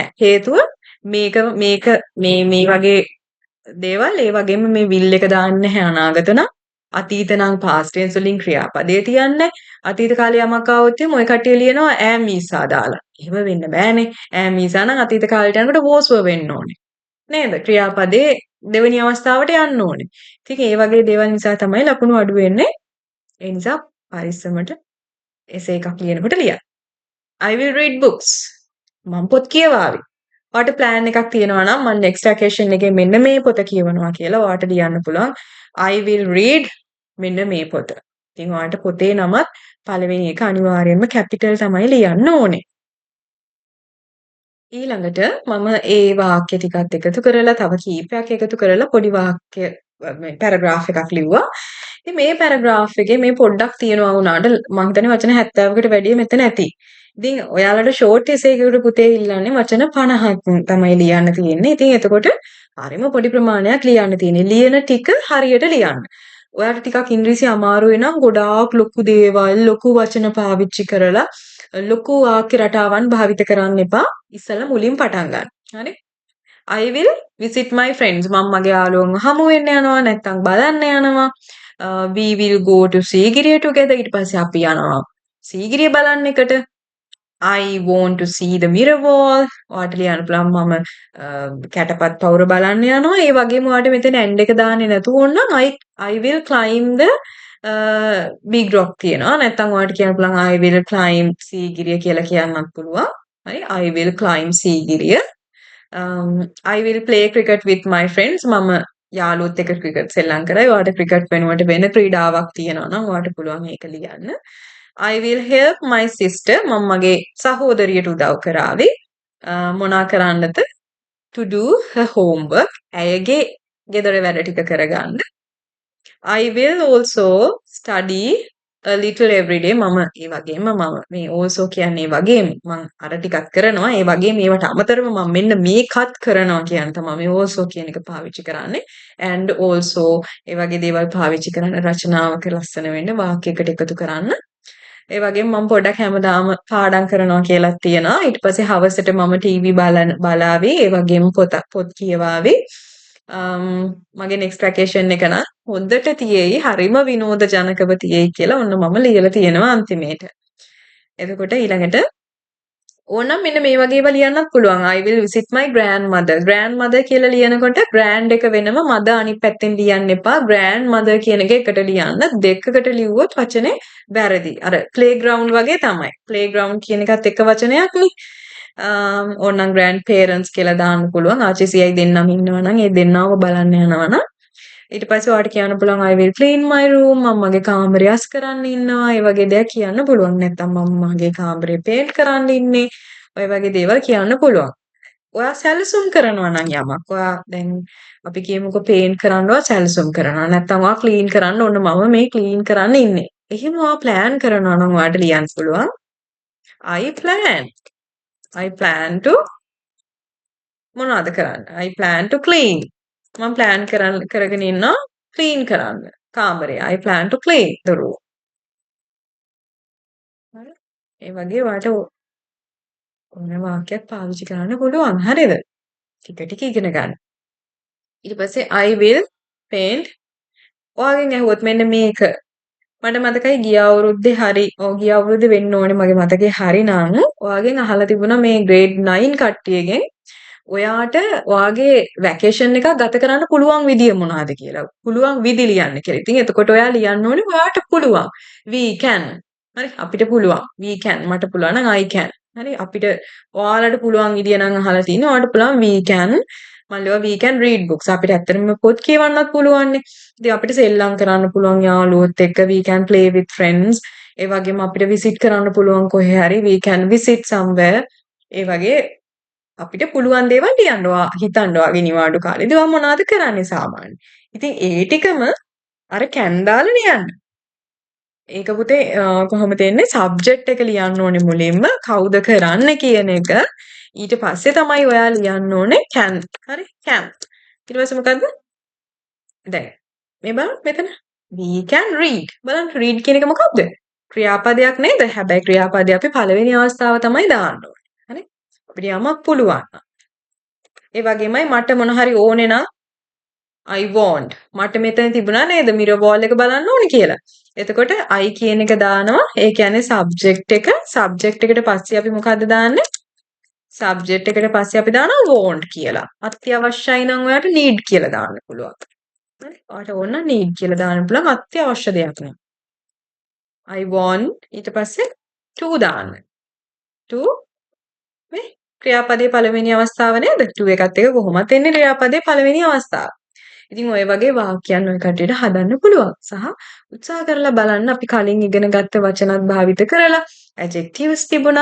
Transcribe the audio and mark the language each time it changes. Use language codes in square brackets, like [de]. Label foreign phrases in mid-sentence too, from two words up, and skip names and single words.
[si] හේතුව මේක මේක මේ වගේ දේවල් ඒ වගේම මේ විල් එක දාන්නේ නැහැ අනාගත නම්. අතීත නම් [en] past tense [si] වලින් ක්‍රියාපදේ තියන්නේ. අතීත කාලේ යමක් ආවොත් එimhe ඔය කට්ටිය ලියනවා ඈ මීසා දාලා. එහෙම වෙන්න බෑනේ. ඈ මීසා නම් අතීත කාලයට යනකොට was were වෙන්න ඕනේ. නේද? ක්‍රියාපදේ දෙවෙනි අවස්ථාවට යන්න ඕනේ. ඉතින් ඒ වගේ දේවල් නිසා තමයි ලකුණු අඩු වෙන්නේ. ඒ නිසා පරිස්සමට එසේ එකක් ලියනකොට ලියන්න. [en] I will read books. [si] මම පොත් කියවාවි. ඔයාට ප්ලෑන් එකක් තියෙනවා නම් මම [en] next vacation [si] එකේ මෙන්න මේ පොත කියවනවා කියලා ඔයාට ලියන්න පුළුවන්. [en] I will read [si] මෙන්න මේ පොත. ඉතින් ඔයාට පොතේ නමත් පළවෙනි එක අනිවාර්යයෙන්ම කැපිටල් තමයි ලියන්න ඕනේ. ඊළඟට මම ඒ වාක්‍ය ටිකත් එකතු කරලා තව කීපයක් එකතු කරලා පොඩි වාක්‍ය මේ පැරග්‍රාෆ් එකක් ලිව්වා. ඉතින් මේ පැරග්‍රාෆ් එකේ මේ පොඩ්ඩක් තියෙනවා වුණාට මම හිතන්නේ වචන 70කට වැඩිය මෙතන ඇති. ඉතින් ඔයාලට ෂෝට් එසේ එකකට පුතේ ඉල්ලන්නේ වචන 50ක් තමයි ලියන්න තියෙන්නේ. ඉතින් එතකොට හරිම පොඩි ප්‍රමාණයක් ලියන්න තියෙන්නේ. ලියන ටික හරියට ලියන්න. ඔයාලට ටිකක් ඉංග්‍රීසි අමාරු වෙනම් ගොඩාක් ලොකු දේවල් ලොකු වචන පාවිච්චි කරලා ලොකු වාක්‍ය රටාවන් භාවිත කරන්න එපා. ඉස්සෙල්ලා මුලින් පටන් ගන්න. හරි? [en] I will visit my friends. [si] මම මගේ යාළුවන්ව හමු වෙන්න යනවා නැත්නම් බලන්න යනවා. [en] We will go to සීගිරිය together. [si] ඊට පස්සේ අපි යනවා සීගිරිය බලන්න එකට. [en] I want to see the mirror wall. [si] ඔයාට ලියන්න පුළුවන් මම කැටපත් පවුර බලන්න යනවා. ඒ වගේම ඔයාට මෙතන end එක දාන්නේ නැතුව ඕනනම් [en] I will climb the big rock [si] තියෙනවා. නැත්නම් ඔයාට කියන්න පුළුවන් [en] I will climb [si] සීගිරිය කියලා කියන්නත් පුළුවන්. හරි I will climb සීගිරිය. [en] I will play cricket with my friends. [si] මම යාළුවොත් එක්ක ක්‍රිකට් සෙල්ලම් කරයි. ඔයාට ක්‍රිකට් වෙනුවට වෙන ක්‍රීඩාවක් තියෙනවා නම් ඔයාට පුළුවන් ඒක ලියන්න. [en] I will help my sister. [si] මම මගේ සහෝදරියට උදව් කරાવી. මොනා කරන්නද? [en] To do her homework. [si] ඇයගේ ගෙදර වැඩ ටික කරගන්න. [en] I will also study a little every day. [si] මම ඒ වගේම මම මේ also කියන්නේ ඒ වගේම මම අර ටිකක් කරනවා. ඒ වගේම මේවට අමතරව මම මෙන්න මේකත් කරනවා කියන තමයි මේ also කියන එක පාවිච්චි කරන්නේ. [en] And also [si] ඒ වගේ දේවල් පාවිච්චි කරන රචනාවක ලස්සන වෙන්න වාක්‍යයකට එකතු කරන්න. ඒ වගේම මම පොඩ්ඩක් හැමදාම පාඩම් කරනවා කියලා තියෙනවා. ඊට පස්සේ හවසට මම ටීවී බලාවි. ඒ වගේම පොත් කියවාවි. මගේ [en] next vacation [si] එක නම් හොඳට තියෙයි. හරිම විනෝදජනකව තියෙයි කියලා ඔන්න මම ලියලා තියෙනවා අන්තිමේට. එතකොට ඊළඟට ඕනම් මෙන්න මේ වගේ ඒවා ලියන්නත් පුළුවන්. [en] I will visit my grandmother. [si] grandmother කියලා ලියනකොට grand එක වෙනම mother අනිත් පැත්තෙන් ලියන්න එපා. grandmother කියන එක එකට ලියන්න. දෙකකට ලිව්වොත් වචනේ වැරදි. අර playground වගේ තමයි. playground කියන එකත් එක වචනයක්නේ. ඕනම් grandparents කියලා දාන්න පුළුවන්. ආච්චිසියයි දෙන්නම ඉන්නවා නම් ඒ දෙන්නව බලන්න යනවා නම් ඊට පස්සේ ඔයාලට කියන්න පුළුවන් [en] I will clean my room. [si] මම මගේ කාමරය අස් කරන්න ඉන්නවා. ඒ වගේ දේවල් කියන්න පුළුවන්. නැත්නම් මම මගේ කාමරය පේන්ට් කරන්න ඉන්නේ. ඔය වගේ දේවල් කියන්න පුළුවන්. ඔයා සැලසුම් කරනවා නම් යමක්. ඔයා දැන් අපි කියමුකෝ පේන්ට් කරනවා සැලසුම් කරනවා. නැත්නම් ඔයා ක්ලීන් කරන්න ඕන මම මේ ක්ලීන් කරන්න ඉන්නේ. එහෙම ඔයා ප්ලෑන් කරනවා නම් ඔයාට ලියන්න පුළුවන්. [en] I plan to [si] මොනවද කරන්න? [en] I plan to clean. [si] මම ප්ලෑන් කරගෙන ඉන්නවා ක්ලීන් කරන්න කාමරය. [en] I plan to clean the room. [si] හරි. ඒ වගේ ඔයාට ඕන වාක්‍යයක් පාවිච්චි කරන්න පුළුවන්. හරිද? ටික ටික ඉගෙන ගන්න. ඊට පස්සේ [en] I will paint. [si] ඔයාගෙන් ඇහුවොත් මෙන්න මේක මට මතකයි ගිය අවුරුද්දේ හරි ගිය අවුරුද්දේ වෙන්න ඕනේ මගේ මතකේ හරි නම් ඔයාගෙන් අහලා තිබුණා මේ grade 9 කට්ටියගෙන් ඔයාට ඔයාගේ වැකේෂන් එකක් ගත කරන්න පුළුවන් විදිය මොනවාද කියලා. පුළුවන් විදි ලියන්න කියලා. ඉතින් එතකොට ඔයා ලියන්න ඕනේ ඔයාට පුළුවන්. [en] We can. [si] හරි අපිට පුළුවන්. [en] We can. [si] මට පුළුවන් නම් [en] I can. [si] හරි අපිට ඔයාලට පුළුවන් විදිය නම් අහලා තින්නේ. ඔයාලට පුළුවන් [en] we can [si] මල්ලිවා [en] we can read books. [si] අපිට ඇත්තටම පොත් කියවන්නත් පුළුවන්නේ. ඉතින් අපිට සෙල්ලම් කරන්න පුළුවන් යාළුවොත් එක්ක [en] we can play with friends. [si] ඒ වගේම අපිට visit කරන්න පුළුවන් කොහේ හරි [en] we can visit somewhere. [si] ඒ වගේ අපිට පුළුවන් දේවල් ලියන්න හිතන්න වගේ නිවාඩු කාලේදී ඔයා මොනවද කරන්නේ සාමාන්‍යයෙන්. ඉතින් ඒ ටිකම අර can දාලා ලියන්න. ඒක පුතේ කොහොමද එන්නේ සබ්ජෙක්ට් එක ලියන්න ඕනේ මුලින්ම කවුද කරන්නේ කියන එක ඊට පස්සේ තමයි ඔයා ලියන්න ඕනේ can හරි can ඊට පස්සේ මොකද්ද දැන් මේ බලන්න මෙතන [en] we can read [si] බලන්න read කියන එක මොකක්ද ක්‍රියාපදයක් නේද හැබැයි ක්‍රියාපදේ අපි පළවෙනි අවස්ථාව තමයි දාන්න ඕනේ හරි අපිට යමක් පුළුවන් ඒ වගේමයි මට මොන හරි ඕනේ නම් [en] I want [si] මට මෙතන තිබුණා නේද [en] mirror ball [si] එක බලන්න ඕනේ කියලා. එතකොට I කියන එක දානවා. ඒ කියන්නේ subject එක subject එකට පස්සේ අපි මොකද්ද දාන්නේ? subject එකට පස්සේ අපි දානවා want කියලා. අත්‍යවශ්‍යයි නම් ඔයාලට need කියලා දාන්න පුළුවන්. හරි? ඔයාලට ඕන නම් need කියලා දාන්න පුළුවන් අත්‍යවශ්‍ය දෙයක් නේ. [en] I want [si] ඊට පස්සේ to දාන්න. to මේ ක්‍රියාපදයේ පළවෙනි අවස්ථාව නේද? to එකත් එක කොහොමද එන්නේ ක්‍රියාපදයේ පළවෙනි අවස්ථාව. ඉතින් ඔය වගේ වාක්‍යයන් ඔය කට්ටියට හදන්න පුළුවන්. සහ උත්සාහ කරලා බලන්න අපි කලින් ඉගෙන ගත්ත වචනත් භාවිත කරලා adjectives තිබුණා.